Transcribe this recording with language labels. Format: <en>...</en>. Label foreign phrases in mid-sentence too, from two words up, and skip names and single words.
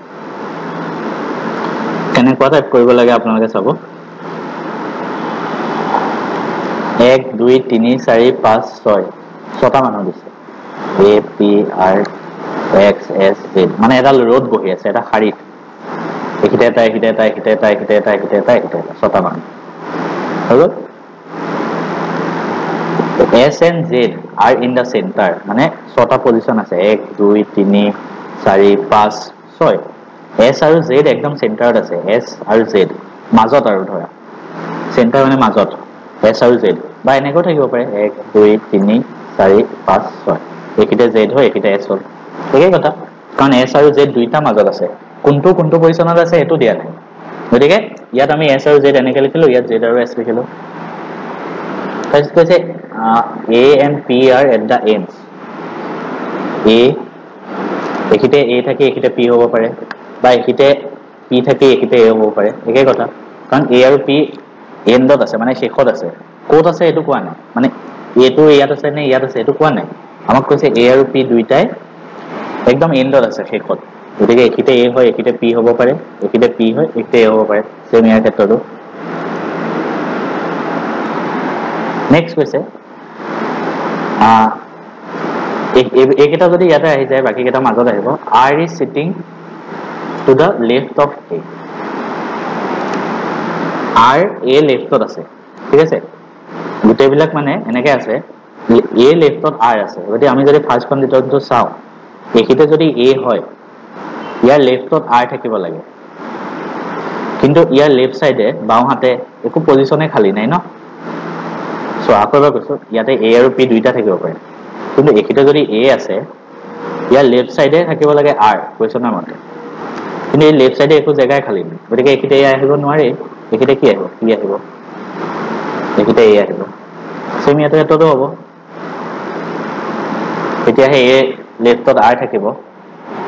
<as>কেনেকুৱা টাইপ কৰিব লাগে আপোনালোকে চাব 1 2 3 4 5 6 ছটা মানুহ দিছে A P R X S Z মানে এটা রোড বহি আছে এটা শাৰীত এখিতে এটা ছটা মানুহ হলো</as> <en>S and Z are in the center</en> <as>মানে ছটা পজিশন আছে 1 2 3 4 5 6 S আৰু Z একদম সেন্টাৰত আছে S আৰু Z মাজত আৰু ধৰা সেন্টাৰ মানে মাজত S আৰু Z বা এনেকৈ থাকিব পাৰে 1 2 3 4 5 6 একিটা Z হয় একিটা S হ'ল একেই কথা কাৰণ S আৰু Z দুইটা মাজত আছে কোনটো পজিশনত আছে এটো দিয়া নাই গতিকে ইয়াত আমি S আৰু Z এনেকৈ লিখিলো ইয়াত Z আৰু S লিখিলো তাৰপিছত কৈছে</as> <en>A and P are at the ends</en> <as>A এখিতে A থাকে এখিতে P হ'ব পাৰে বা এখিতে P থাকে এখিতে A হ'ব পাৰে একেই কথা কাৰণ A আৰু P এন্ডত আছে মানে শেষত আছে কোত আছে এটো কোৱা নাই মানে A টো ইয়াত আছে নে ইয়াত আছে এটো কোৱা নাই আমাক কৈছে A আৰু P দুইটাই একদম এন্ডত আছে শেষত গতিকে এখিতে A হয় এখিতে P হ'ব পাৰে এখিতে P হয় এখিতে A হ'ব পাৰে সেম ইয়াৰ ক্ষেত্ৰটো নেক্সট কৈছে এইকেইটা যদি ইয়াতে আহি যায় বাকি কেইটা মাজত আহিব</as> <en>R is sitting to the left of A</en> <as>R A leftত আছে ঠিক আছে গোটেইবিলাক মানে এনেকৈ আছে A leftত R আছে গতি আমি যদি</as> <en>first condition</en> <as>চাও এখিতে যদি A হয় ইয়াৰ leftত R থাকিব লাগে কিন্তু ইয়াৰ</as> <en>left side</en> <as>বাও হাতে একো পজিশনে খালি নাই ন সো আকৰবা কৈছো ইয়াতে A আৰু P দুইটা থাকিব পাৰে কিন্তু এখিতে যদি A আছে ইয়াৰ</as> <en>left side</en> <as>থাকিব লাগে R কোৱেছনৰ মতে কিন্তু এই</as> <en>left side</en> <as>একো জায়গায় খালি নাই গতিকে এখিতে A আহিব নোৱাৰে এখিতে কি আহিব P আহিব এখিতে A আহিব সেম ইয়াতে এতটো হ'ব এতিয়া হে A লেফটত R থাকিব</as>